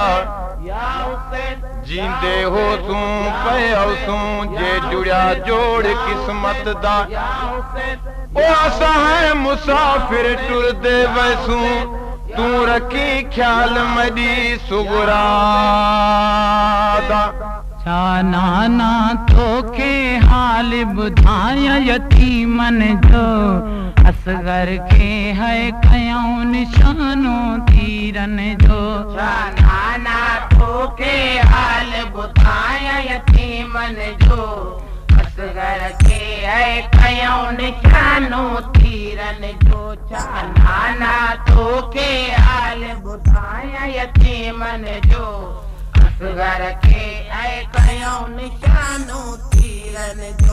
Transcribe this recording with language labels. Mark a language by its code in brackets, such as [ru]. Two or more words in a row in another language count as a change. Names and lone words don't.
[skr] जींदे हो तू पे तू जे जुड़ा जोड़ किस्मत दा ओ असा है मुसाफिर टुर दे वैसू तू रखी ख्याल मदी सुगरा दा [sd] छा नाना तोखे हाल बुधाया यतीमन जो असगर के है कयूं निशानो तीरन जो छा नाना तोखे हाल बुधाया यतीमन जो असगर के है कयूं निशानो तीरन जो छा नाना तोखे हाल बुधाया यतीमन जो असगर के है कयूं निशानो तीरन जो